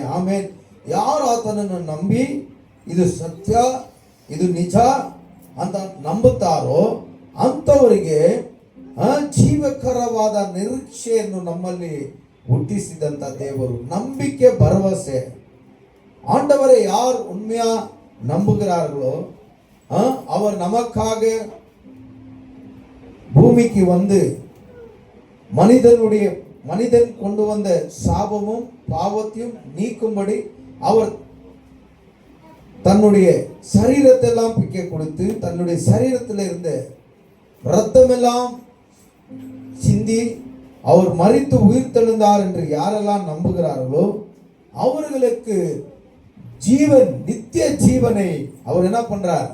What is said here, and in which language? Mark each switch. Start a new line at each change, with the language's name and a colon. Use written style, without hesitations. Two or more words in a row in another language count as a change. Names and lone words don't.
Kannada: ಆಮೇಲೆ ಯಾರು ಆತನನ್ನು ನಂಬಿ ಇದು ಸತ್ಯ, ಇದು ನಿಜ ಅಂತ ನಂಬುತ್ತಾರೋ ಅಂಥವರಿಗೆ ಜೀವಕರವಾದ ನಿರೀಕ್ಷೆಯನ್ನು ನಮ್ಮಲ್ಲಿ ಹುಟ್ಟಿಸಿದಂಥ ದೇವರು. ನಂಬಿಕೆ, ಭರವಸೆ.
Tamil: ஆண்டவரை யார் உண்மையா நம்புகிறார்களோ அவர் நமக்காக பூமிக்கு வந்து மனிதனுடைய மனிதன் கொண்டு வந்த சாபமும் பாவத்தையும் நீக்கும்படி அவர் தன்னுடைய சரீரத்தை எல்லாம் பிக்க கொடுத்து தன்னுடைய சரீரத்தில் இருந்த இரத்தமெல்லாம் சிந்தி அவர் மரித்து உயிர் தெழுந்தார் என்று யாரெல்லாம் நம்புகிறார்களோ அவர்களுக்கு ஜீவன், நித்திய ஜீவனை அவர் என்ன பண்றார்?